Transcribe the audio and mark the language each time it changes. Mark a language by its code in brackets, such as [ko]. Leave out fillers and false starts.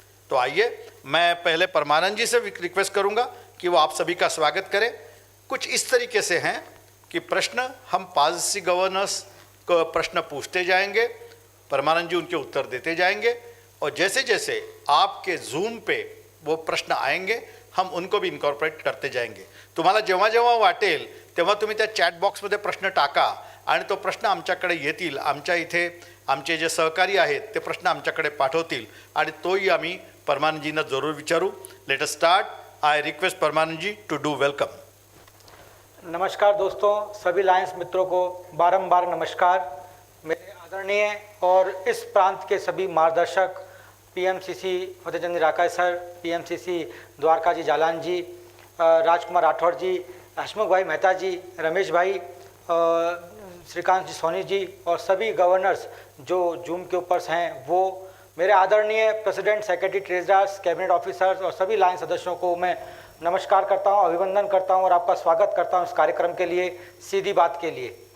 [hi] तो आइए, मैं पहले परमानंद जी से रिक्वेस्ट करूंगा कि वो आप सभी का स्वागत करें। कुछ इस तरीके से हैं कि प्रश्न हम पॉलिसी गवर्नर्स को प्रश्न पूछते जाएंगे, परमानंद जी उनके उत्तर देते जाएंगे, और जैसे जैसे आपके जूम पे वो प्रश्न आएंगे हम उनको भी इनकॉर्पोरेट करते जाएंगे। [mr] तुम्हाला जेव्हा जेव्हा वाटेल तेव्हा तुम्ही त्या चॅट बॉक्समध्ये प्रश्न टाका आणि तो प्रश्न आमच्याकडे येतील। आमच्या इथे आमचे जे सहकारी आहेत ते प्रश्न आमच्याकडे पाठवतील आणि तोही आम्ही परमानंदजींना जरूर विचारू। [en] Let us start. I request Paramanand ji to do welcome. [hi] नमस्कार दोस्तों, सभी लायंस मित्रों को बारंबार नमस्कार। मेरे आदरणीय और इस प्रांत के सभी मार्गदर्शक पीएमसीसी फतेहचंद राका सर, पीएमसीसी द्वारका जी जालान जी, राजकुमार राठौड़ जी, हसमुख भाई मेहता जी, रमेश भाई, श्रीकांत जी सोनी जी और सभी गवर्नर्स जो जूम के ऊपर हैं, वो मेरे आदरणीय president, secretary, treasurers, cabinet officers और सभी लाइन सदस्यों को मैं नमस्कार करता हूं, अभिनंदन करता हूं और आपका स्वागत करता हूं इस कार्यक्रम के लिए, सीधी बात के लिए।